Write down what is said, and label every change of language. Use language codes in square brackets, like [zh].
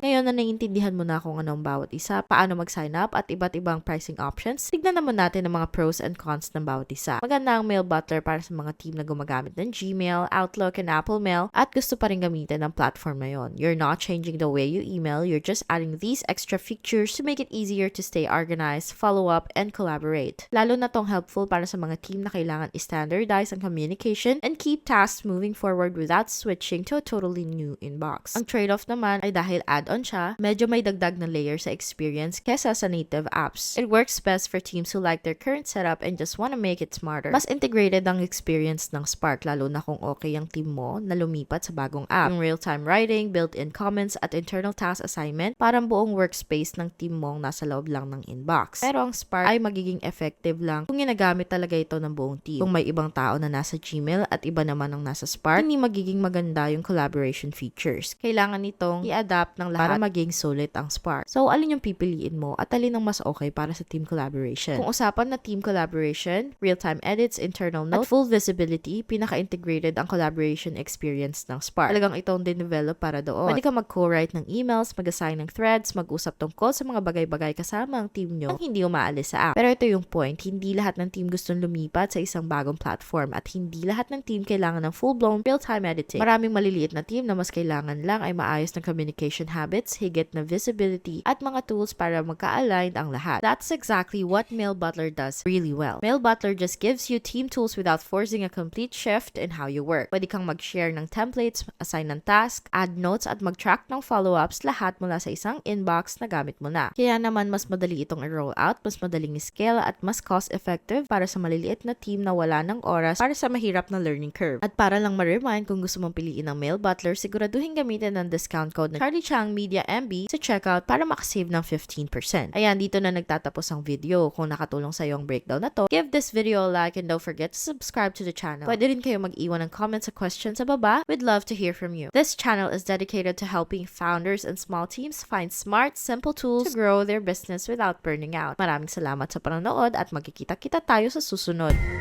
[tl] Ngayon na naiintindihan mo na kung anong bawat isa, paano mag-sign up at iba't ibang pricing options, tignan naman natin ang mga pros and cons ng bawat isa. Maganda ang Mail Butler para sa mga team na gumagamit ng Gmail, Outlook, and Apple Mail at gusto pa rin gamitin ng platform na yon. [en] You're not changing the way you email, you're just adding these extra features to make it easier to stay organized, follow up, and collaborate. [tl] Lalo na tong helpful para sa mga team na kailangan i-standardize ang communication [en] and keep tasks moving forward without switching to a totally new inbox. [tl] Ang trade-off naman ay dahil add-on siya, medyo may dagdag na layer sa experience kesa sa native apps. [en] It works best for teams who like their current setup and just want to make it smarter. [tl] Mas integrated ang experience ng Spark lalo na kung okay ang team mo na lumipat sa bagong app. Yung real-time writing, built-in comments at internal task assignment, parang buong workspace ng team mo nasa loob lang ng inbox. Pero ang Spark ay magiging effective lang kung ginagamit talaga ito ng buong team. Kung may ibang tao na nasa Gmail at iba naman ang nasa Spark, hindi magiging maganda yung collaboration features. Kailangan nitong i-adapt ng lahat para maging sulit ang Spark. So, alin yung pipiliin mo at alin ang mas okay para sa team collaboration? Kung usapan na team collaboration, real-time edits, internal notes, at full visibility, pinaka-integrated ang collaboration experience ng Spark. Talagang itong din-develop para doon. Pwede ka mag-co-write ng emails, mag-assign ng threads, mag-usap tungkol sa mga bagay-bagay kasama ang team nyo nang hindi umaalis sa app. Pero ito yung point, hindi lahat ng team gustong lumipat sa isang bagong platform at hindi lahat ng team kailangan ng full-blown real-time editing. Maraming maliliit na team na mas kailangan lang ay maayos na communication habits, higit na visibility at mga tools para magka-aligned ang lahat. [en] That's exactly what Mail Butler does really well. Mail Butler just gives you team tools without forcing a complete shift in how you work. [tl] Pwede kang mag-share ng templates, assign ng task, add notes at mag-track ng follow-ups lahat mula sa isang inbox na gamit mo na. Kaya naman mas madali itong i-roll out, mas madaling i-scale at mas cost-effective para sa maliliit na team na wala ng oras para sa mahirap na learning curve. At para lang ma-remind kung gusto mong piliin ng Mail Butler, siguraduhin gamitin ng discount code na Charlie Chang Media MB sa checkout para makasave ng 15%. Ayan, dito na nagtatapos ang video. Kung nakatulong sa iyo ang breakdown na to, [en] give this video a like and don't forget to subscribe to the channel. [tl] Pwede rin kayo mag-iwan ng comments sa questions sa baba. [en] We'd love to hear from you. This channel is dedicated to helping founders and small teams find smart, simple tools to grow their business without burning out. [tl] Maraming salamat sa panonood at magkikita-kita tayo sa susunod.